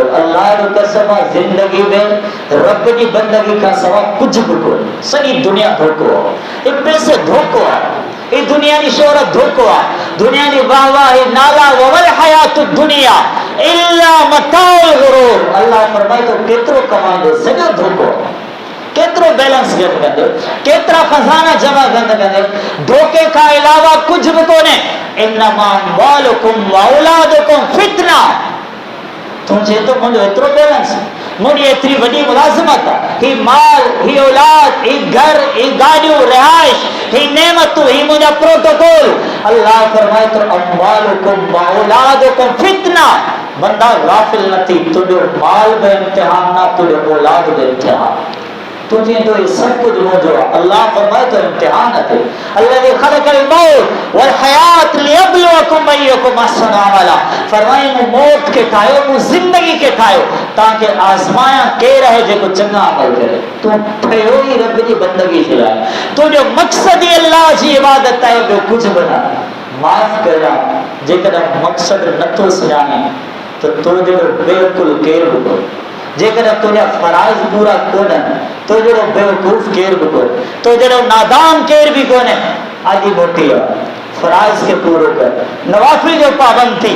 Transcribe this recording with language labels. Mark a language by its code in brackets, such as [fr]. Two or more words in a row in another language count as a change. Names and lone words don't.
[sd] अल्लाह जो कसम आहे ज़िंदगी में रब जी बंदगी खां सवाइ कुझु बि कोन्हे, सॼी दुनिया धोखो आहे, हे पैसे धोखो आहे, [hi] ये दुनिया की शोहरत [sd] धोखो आहे, [hi] दुनिया की वाहवाही [ar] وما الحياة الدنيا إلا متاع الغرور. [sd] अल्लाह फरमाए तो केतिरो कमाईंदो, सॼो धोखो, केतिरो बैलेंस गॾु कंदो, केतिरा खज़ाना जमा कंदो, धोखे खां अलावा कुझु बि कोन्हे। [ar] إنما أموالكم وأولادكم فتنة, [sd] तू चए तो मुझे एतिरो बैलेंस, मुझी एतिरी वॾी मुलाज़मत, ही माल, ही औलाद, ही घर, ही गाड़ियों, रिहाइश, ही नेमतूं, ही मुझा प्रोटोकॉल। अल्लाह फरमाए तो [ar] أموالكم وأولادكم فتنة. [sd] बंदा गाफिल न थी, तुझो माल बि इम्तिहान ना, तुझो औलाद बि इम्तिहान। [hi] तुझे तो ये सब कुछ मौजूद है। अल्लाह फरमाए तो इम्तिहान है। [ar] الله خلق الموت والحياة ليبلوكم أيكم أحسن عملا. [sd] फरमाए मु मौत के ठायो, मु जिंदगी के ठायो ताकि आजमाया के रहे जेको चंगा अमल करे। तू ठयो ही रब जी बंदगी जे लाइ, तुझो मकसद ही अल्लाह जी इबादत है, ॿियो कुझु बि न। माफ़ करा जेकॾहिं मकसद नथो सुञाणे तो तुझो बेवकुल केर बि कोन्हे। जेकॾहिं तुझा फराइज़ पूरा कोन्हनि तो जहिड़ो बेवकूफ़ केर बि कोन्हे, तो जहिड़ो नादान केर बि कोन्हे। अॼु मोटी आहे, फराइज़ खे पूरो कर, नवाफिल जो पाबंद थी।